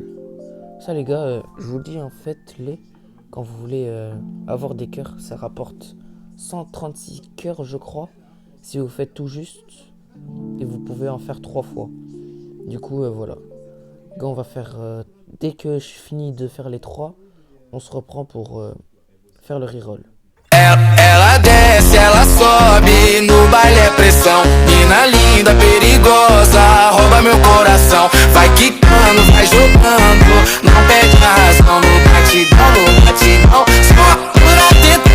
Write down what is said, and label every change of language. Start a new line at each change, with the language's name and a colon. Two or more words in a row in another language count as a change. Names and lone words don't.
French: Ça, les gars, je vous le dis, en fait, quand vous voulez avoir des cœurs, ça rapporte 136 cœurs, je crois. Si vous faites tout juste. Et vous pouvez en faire 3 fois. Du coup, voilà. Les gars, on va faire... dès que je finis de faire les 3, on se reprend pour faire le reroll.
Portuguese: Ela desce, ela sobe, no baile é pressão. Mina linda, perigosa, rouba meu coração. Vai quicando, vai jogando, não perde a razão. No batidão, só por atento.